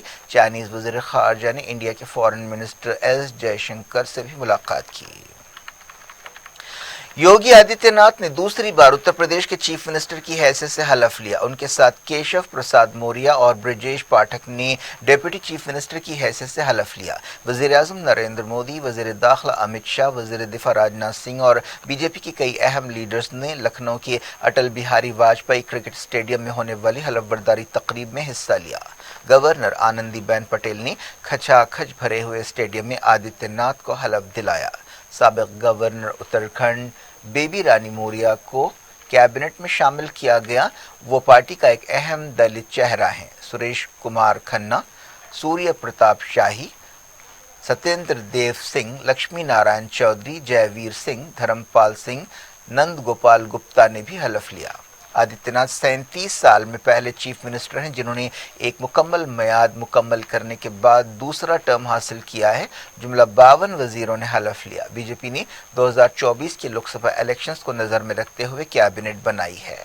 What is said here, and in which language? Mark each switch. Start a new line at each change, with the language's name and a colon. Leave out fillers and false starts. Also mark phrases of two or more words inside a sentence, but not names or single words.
Urdu: چائنیز وزیر خارجہ نے انڈیا کے
English: foreign minister
Urdu: ایس جے شنکر سے بھی ملاقات کی۔ یوگی آدتیہ ناتھ نے دوسری بار اتر پردیش کے
English: chief minister
Urdu: کی حیثیت سے حلف لیا۔ ان کے ساتھ کیشو پرساد موریا اور برجیش پاٹھک نے
English: deputy chief minister
Urdu: کی حیثیت سے حلف لیا۔ وزیر اعظم نریندر مودی، وزیر داخلہ امت شاہ، وزیر دفاع راجناتھ سنگھ اور BJP کے کئی اہم لیڈرز نے لکھنؤ کے اٹل بہاری واجپئی کرکٹ اسٹیڈیم میں ہونے والی حلف برداری تقریب میں حصہ لیا۔ گورنر آنندی بین پٹیل نے کھچا کھچ بھرے ہوئے اسٹیڈیم میں آدتیہ ناتھ کو حلف دلایا۔ سابق گورنر اتراکھنڈ بیبی رانی موریا کو کیبنٹ میں شامل کیا گیا۔ وہ پارٹی کا ایک اہم دلت چہرہ ہیں۔ سریش کمار کھنہ، سوریہ پرتاپ شاہی، ستیندر دیو سنگھ، لکشمی نارائن چودھری، جے ویر سنگھ، دھرم پال سنگھ، نند گوپال گپتا نے بھی حلف لیا۔ آدتیہ ناتھ 37 سال میں پہلے
English: chief minister
Urdu: ہیں جنہوں نے ایک مکمل میعاد مکمل کرنے کے بعد دوسرا ٹرم حاصل کیا ہے۔ جملہ 52 وزیروں نے حلف لیا۔ BJP نے 2024 کے لوک سبھا الیکشنز کو نظر میں رکھتے ہوئے کیبنٹ بنائی ہے۔